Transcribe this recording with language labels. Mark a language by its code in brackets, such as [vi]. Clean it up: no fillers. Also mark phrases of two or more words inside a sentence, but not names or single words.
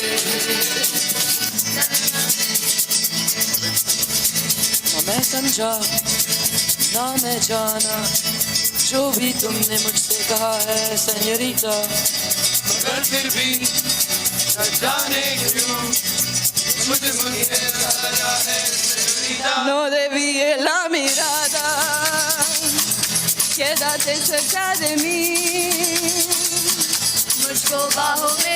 [hi] ना मैं समझा ना मैं जाना जो भी तुमने मुझसे कहा है सेन्योरिटा, मगर फिर भी न जाने क्यों मुझे लगा है [es] no debí la mirada quédate cerca de mí [hi] मुझको बाहों में